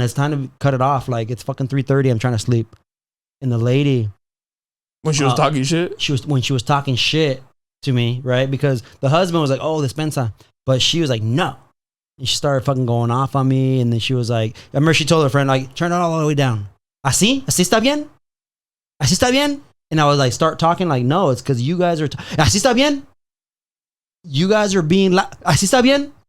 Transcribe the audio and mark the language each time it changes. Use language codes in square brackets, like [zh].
[en] It's time to cut it off. Like it's fucking 3:30. I'm trying to sleep." And the lady, when she was talking shit, she was talking shit to me, right? Because the husband was like, "Oh, despensa," but she was like, "No," and she started fucking going off on me. And then she was like, I remember she told her friend, like, "Turn it all the way down. [es] Así está bien, así está bien." [en] And I was like, start talking like, no, it's because you guys are, [es] así está bien. [en] You guys are being, [es] así está bien.